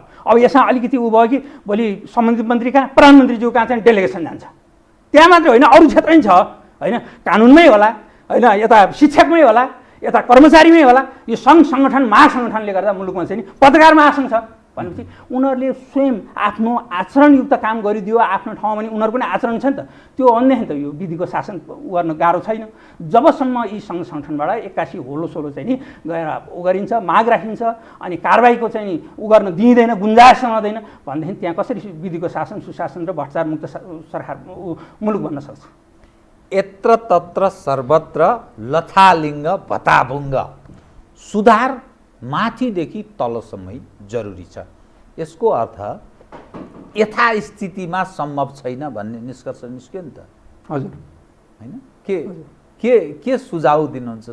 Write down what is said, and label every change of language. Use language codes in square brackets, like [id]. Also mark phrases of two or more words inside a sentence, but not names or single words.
[ne] अब यसमा अलिकति ऊ भयो कि भोलि सम्बन्धित मन्त्री कहाँ, प्रधानमन्त्रीज्यू कहाँ चाहिँ डेलिगेसन जान्छ, त्यहाँ मात्रै होइन अरू क्षेत्र पनि छ होइन, कानुनमै होला होइन, यता शिक्षकमै होला, यता कर्मचारीमै होला, यो सङ्घ सङ्गठन महासङ्गठनले गर्दा मुलुकमा चाहिँ नि पत्रकार महासङ्घ छ भनेपछि उनीहरूले स्वयं आफ्नो आचरणयुक्त काम गरिदियो आफ्नो ठाउँमा पनि उनीहरू पनि आचरण छ नि त, त्यो अन्य त यो विधिको शासन गर्न गाह्रो छैन। जबसम्म यी सङ्घ सङ्गठनबाट एक्कासी होलोसोलो चाहिँ नि गएर उ गरिन्छ, माग राखिन्छ अनि कारबाहीको चाहिँ नि उ गर्न दिइँदैन, गुन्जाइस हुँदैन भनेदेखि त्यहाँ कसरी विधिको शासन सुशासन र भ्रष्टाचार मुक्त सरकार मुलुक बन्न सक्छ? [sa] यत्र तत्र सर्वत्र [ne] लथालिङ्ग भताभुङ्ग सुधार माथिदेखि तलसम्मै जरुरी छ। यसको अर्थ यथास्थितिमा सम्भव छैन भन्ने निष्कर्ष निस्क्यो नि त। हजुर हैन, के सुझाव दिनुहुन्छ?